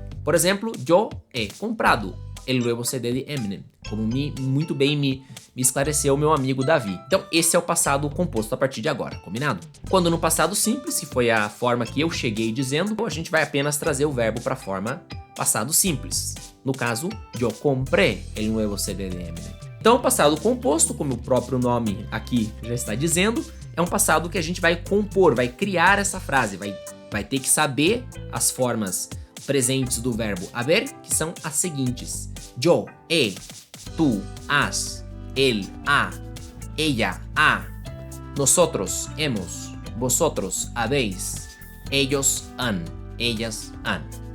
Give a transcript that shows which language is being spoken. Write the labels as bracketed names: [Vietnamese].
[Portuguese] Por exemplo, [Spanish] yo he comprado el nuevo CD de Eminem, [Portuguese] como muito bem me esclareceu o meu amigo Davi. Então esse é o passado composto a partir de agora, combinado? Quando no passado simples, que foi a forma que eu cheguei dizendo, a gente vai apenas trazer o verbo para a forma passado simples. No caso, [Spanish] yo compré el nuevo CD de Eminem. [Portuguese] Então o passado composto, como o próprio nome aqui já está dizendo, é um passado que a gente vai compor, vai criar essa frase, vai ter que saber as formas presentes do verbo haber, que são as seguintes: [Spanish] yo, he, tú, has, él, ha, ella, ha, nosotros, hemos, vosotros, habéis, ellos, han, ellas, han.